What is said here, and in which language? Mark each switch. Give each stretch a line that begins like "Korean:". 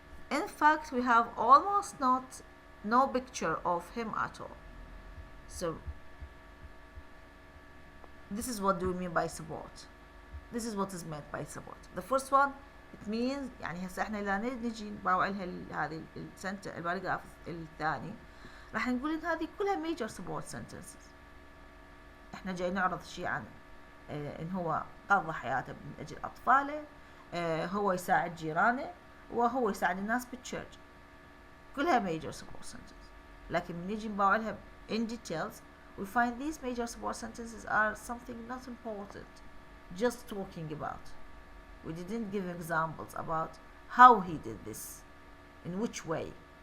English: In fact, we have almost no picture of him at all. So this is what do we mean by support. This is what is meant by support. The first one, it means
Arabic: يعني هسه احنا لا نجي نباوع لها هذه السنتنس الباراجراف الثاني راح نقول ان هذه كلها major support sentences. احنا جاي نعرض شيء عن ان هو قضى حياته من اجل اطفاله، هو يساعد جيرانه، وهو يساعد الناس بالتشيرش. كلها
English: major support sentences.
Arabic: لكن من نجي نباوع لها
English: in details, we find these major support sentences are something not important, just talking about. We didn't give examples about how he did this, in which way.